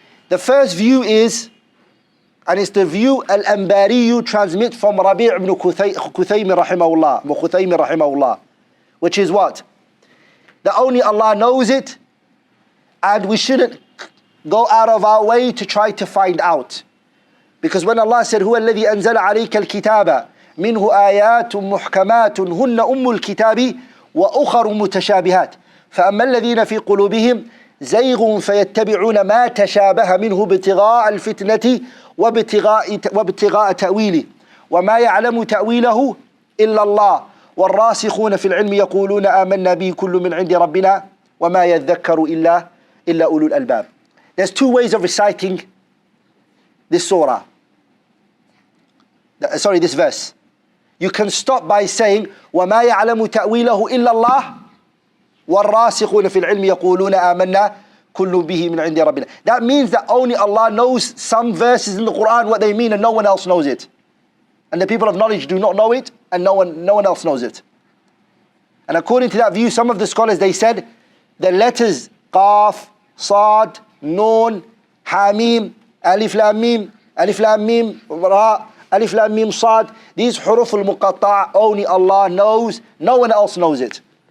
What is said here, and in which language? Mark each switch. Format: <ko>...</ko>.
<en>The first view is, and it's the view Al-Anbari transmit from Rabi' ibn Kuthaymi rahimahullah, which is what? That only Allah knows it, and we shouldn't go out of our way to try to find out. Because when Allah said,</en> <ar>هُوَ الَّذِي أَنزَلَ عَلَيْكَ الْكِتَابَ منه آيات محكمات هن أم الكتاب وأخر متشابهات فأما الذين في قلوبهم زيغ فيتبعون ما تشابه منه ابتغاء الفتنة وابتغاء تأويله وما يعلم تأويله إلا الله والراسخون في العلم يقولون آمنا به كل من عند ربنا وما يذكر إلا أولو الألباب.</ar> <en>There's two ways of reciting this surah. Sorry, this verse. You can stop by saying</en> <ar>وما يعلم تأويله إلا الله والراسخون في العلم يقولون آمنا كل به من عند ربنا.</ar> <en>That means that only Allah knows some verses in the Quran what they mean and no one else knows it. And the people of knowledge do not know it and no one else knows it. And according to that view, some of the scholars, they said the letters Qaf, Sad, Nun, Hamim, Alif Lam Mim, Ra, Alif Lam Mim, Sad, these huruf al-muqatta' only Allah knows, no one else knows it.</en>